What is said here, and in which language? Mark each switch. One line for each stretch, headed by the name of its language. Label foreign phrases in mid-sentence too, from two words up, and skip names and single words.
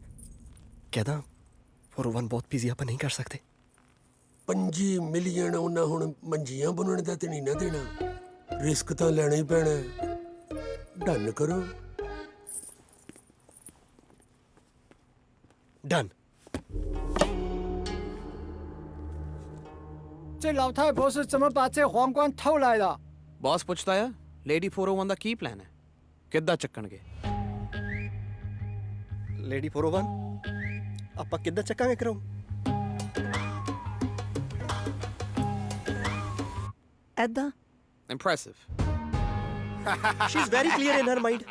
Punjabi: ਕਹਿੰਦਾ 401 ਬਹੁਤ ਬਿਜ਼ੀ, ਆਪਾਂ ਨਹੀਂ ਕਰ ਸਕਦੇ। 5 ਮਿਲੀਅਨ ਉਹਨਾਂ ਹੁਣ ਮੰਜੀਆਂ ਬਣਾਉਣ ਦਾ ਤੇ ਨਹੀਂ ਨਾ ਦੇਣਾ। ਰਿਸਕ ਤਾਂ ਲੈਣਾ ਹੀ ਪੈਣਾ। ਡਨ ਕਰੋ। ਡਨ।
Chinese: 这老太婆是怎么把这皇冠偷来的？
Punjabi: ਬੌਸ ਪੁੱਛਦਾ ਆ ਲੇਡੀ 401 ਦਾ ਕੀ ਪਲਾਨ ਹੈ, ਕਿੱਦਾਂ ਚੱਕਣਗੇ? ਲੇਡੀ 401 ਆਪਾਂ ਕਿੱਦਾਂ ਚੱਕਾਂਗੇ ਕਰਾਉ? ਐਦਾਂ
English: Impressive. She's very clear in her mind.